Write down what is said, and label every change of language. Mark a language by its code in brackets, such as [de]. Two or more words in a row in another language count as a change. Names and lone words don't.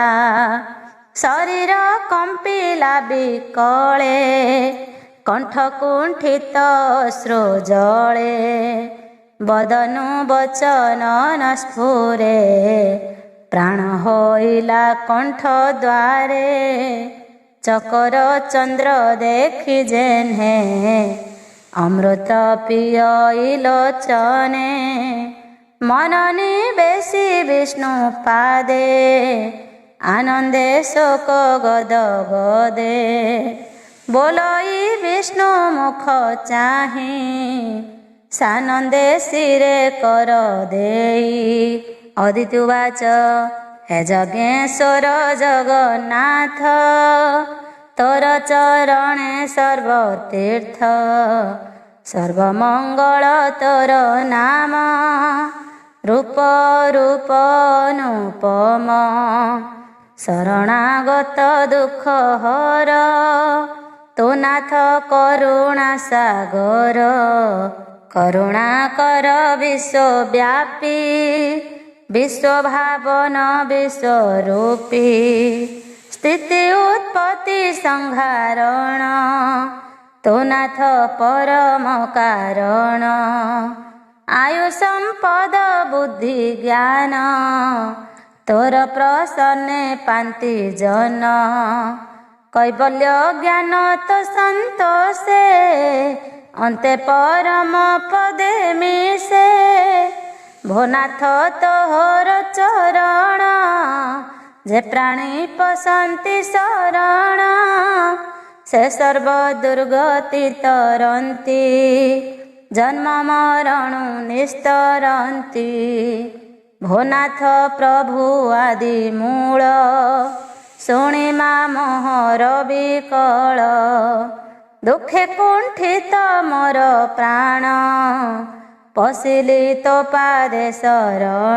[or] ଶରୀର କମ୍ପିଲା ବିକଳେ କଣ୍ଠ କୁଣ୍ଠିତ ଅଶ୍ରୁ ଜଳେ। ବଦନୁ ବଚନ ନ ସ୍ଫୁରେ ପ୍ରାଣ ହୋଇଲା କଣ୍ଠ ଦ୍ୱାରେ। ଚକର ଚନ୍ଦ୍ର ଦେଖି ଯେହ୍ନେ ଅମୃତ ପିୟଲୋଚନେ। ମନ ନିବେଶି ବିଷ୍ଣୁ ପାଦେ ଆନନ୍ଦେ ଶୋକ ଗଦ ଗଦେ। ବୋଲଇ ବିଷ୍ଣୁ ମୁଖ ଚାହି ସାନନ୍ଦେ ଶିରେ କର ଦେଇ। ଅଦିତି ଉବାଚ ହେ ଯଜ୍ଞେଶ୍ୱର ଜଗନ୍ନାଥ ତୋର ଚରଣେ ସର୍ବତୀର୍ଥ। ସର୍ବମଙ୍ଗଳ ତୋର ନାମ ରୂପ ରୂପ ଅନୁପମ। ଶରଣାଗତ ଦୁଖ ହର ତୋ ନାଥ କରୁଣା ସାଗର। କରୁଣା କର ବିଶ୍ୱବ୍ୟାପୀ ବିଶ୍ୱଭାବନ ବିଶ୍ୱରୂପୀ। ସ୍ଥିତି ଉତ୍ପତ୍ତି ସଂହାରଣ ତୋ ନାଥ ପରମ କାରଣ। ଆୟୁ ସମ୍ପଦ ବୁଦ୍ଧି ଜ୍ଞାନ ତୋର ପ୍ରସନ୍ନେ ପାନ୍ତି ଜନ। କୈବଲ୍ୟ ଜ୍ଞାନ ତୋ ସନ୍ତୋଷେ ଅନ୍ତେ ପରମ ପଦେ ମିସେ। ଭୋନାଥ ତୋହର ଚରଣ ଯେ ପ୍ରାଣୀ ପସନ୍ତି ଶରଣ। ସେ ସର୍ବ ଦୁର୍ଗତି ତରନ୍ତି, ଜନ୍ମ ମରଣୁ ନିସ୍ତରନ୍ତି। ଭୋନାଥ ପ୍ରଭୁ ଆଦି ମୂଳ, ଶୁଣିମା ମୋହର ବିକଳ। ଦୁଃଖେ କୁଣ୍ଠିତ ମୋର ପ୍ରାଣ, ପଶିଲି ତୋ ପାଦେ ଶରଣ।